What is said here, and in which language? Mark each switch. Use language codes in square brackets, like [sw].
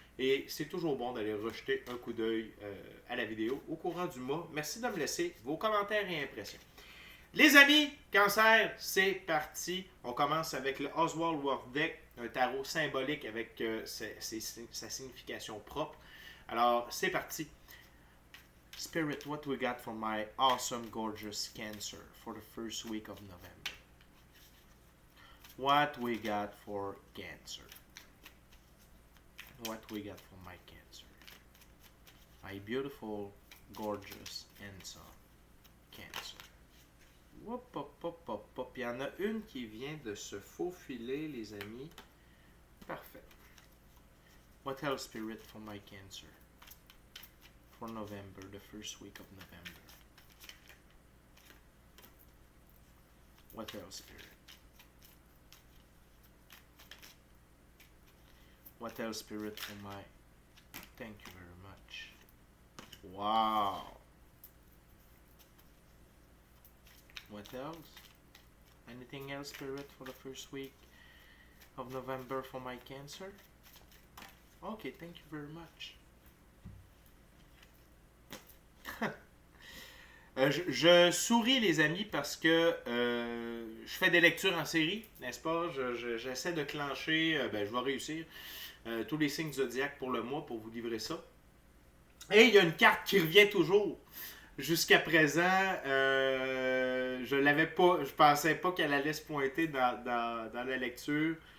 [fr] Et c'est toujours bon d'aller rejeter un coup d'œil à la vidéo au courant du mois. Merci de me laisser vos commentaires et impressions. Les amis, cancer, c'est parti. On commence avec le Oswald Worth Deck, un tarot symbolique avec sa signification propre. Alors, c'est parti. [en] Spirit, what we got for my awesome, gorgeous Cancer for the first week of November? What we got for Cancer? What we got for my Cancer? My beautiful, gorgeous, handsome Cancer. Hop, hop, hop, hop, hop. [fr] Il y en a une qui vient de se faufiler, les amis. Parfait. [en] What else, Spirit, for my Cancer? For November, the first week of November. What else, Spirit? What else, Spirit, for my... Thank you very much. Wow. What else? Anything else, Spirit, for the first week of November for my Cancer? Okay, thank you very much. [fr] Je souris, les amis, parce que je fais des lectures en série, n'est-ce pas? J'essaie de clencher, je vais réussir, tous les signes zodiaques pour le mois pour vous livrer ça. Et il y a une carte qui revient toujours. Jusqu'à présent, je l'avais pas, je pensais pas qu'elle allait se pointer dans la lecture.